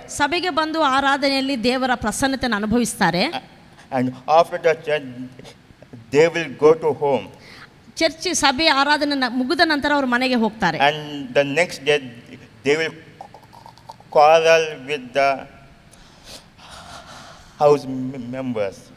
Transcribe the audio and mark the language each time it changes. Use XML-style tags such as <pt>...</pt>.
<kn>ಸಭೆಗೆ ಬಂದು ಆರಾಧನೆಯಲ್ಲಿ ದೇವರ ಪ್ರಸನ್ನತೆಯನ್ನು ಅನುಭವಿಸ್ತಾರೆ.</kn> <en>and after the church, they will go to home.</en> <kn>Church ಸಭೆ ಆರಾಧನೆ ಮುಗಿದ ನಂತರ ಅವರು ಮನೆಗೆ ಹೋಗ್ತಾರೆ.</kn> <en>And the next day, they will quarrel with the house members.</en>